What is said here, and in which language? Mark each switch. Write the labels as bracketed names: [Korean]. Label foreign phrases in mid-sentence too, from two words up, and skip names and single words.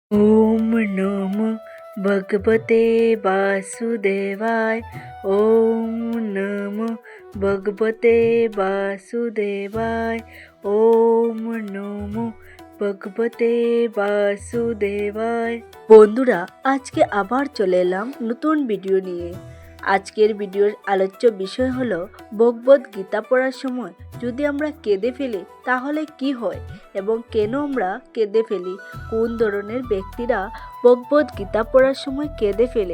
[Sanskrit] ओम नमो भगवते वासुदेवाय। ओम नमो भगवते वासुदेवाय। ओम नमो भगवते वासुदेवाय। [Bangla] বন্ধুরা, আজকে আবার চলে এলাম নতুন ভিডিও নিয়ে। আজকের ভিডিওর আলোচ্য বিষয় হলো ভগবদ গীতা পড়ার সময় যদি আমরা কেঁদে ফেলি তাহলে কি হয় এবং কেন আমরা কেঁদে ফেলি, কোন ধরনের ব্যক্তিরা ভগবদ গীতা পড়ার সময় কেঁদে ফেলে।